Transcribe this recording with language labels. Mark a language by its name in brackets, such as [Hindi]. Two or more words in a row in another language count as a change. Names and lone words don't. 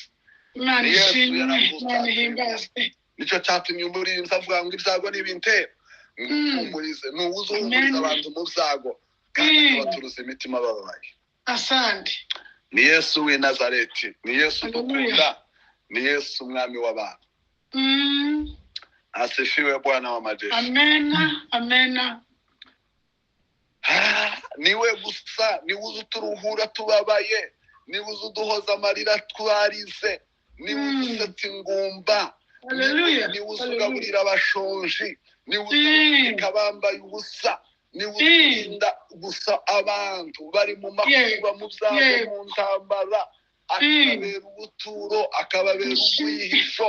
[Kinyarwanda] Imana ishimwe. Imana ihimbazwe. Nicyo cyatumye umuririmbyi avuga ngo ibyago nibintera mpumurize. Ni uwuzuhumuriza abantu mu byago, kandi akabaturuza imitima bababaye. [Swahili] Asante. [Kinyarwanda] Ni Yesu w'i Nazareti, ni Yesu dukunda, ni Yesu umwami w'abantu. [Swahili] Asifiwe Bwana wa majeshi. Amena. Amena. [Kinyarwanda] Niwe gusa, niwe uturuhura tubabaye, niwe uduhoza amarira twarize, niwe usetsa ingumba, niwe ugaburira abashonji, niwe uzurika abambaye ubusa, niwe urinda gusa abantu bari mu makuba, mu byago, mu ntambara, akababera ubuturo, akababera ubwihisho.